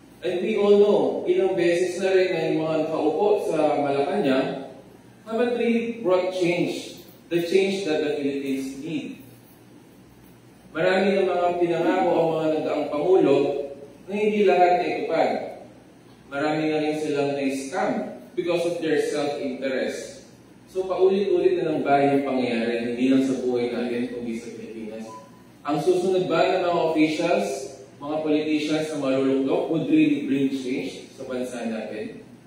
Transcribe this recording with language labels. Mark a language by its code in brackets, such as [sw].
[en] And we all know, [tl] ilang beses na rin na yung mga nakaupo sa Malacanang [en] haven't really brought change, the change that the Philippines need. [tl] Marami ng mga pinangako ang mga nagdaang Pangulo na hindi lahat na itupad. Marami na rin silang na-scam [en] because of their self-interest. [tl] So paulit-ulit na ng bayan yung pangyayari, hindi lang sa buhay natin, kundi sa Pilipinas. Ang susunod ba ng mga officials, mga politicians na malulunok [en] would really bring change [tl] sa bansa natin?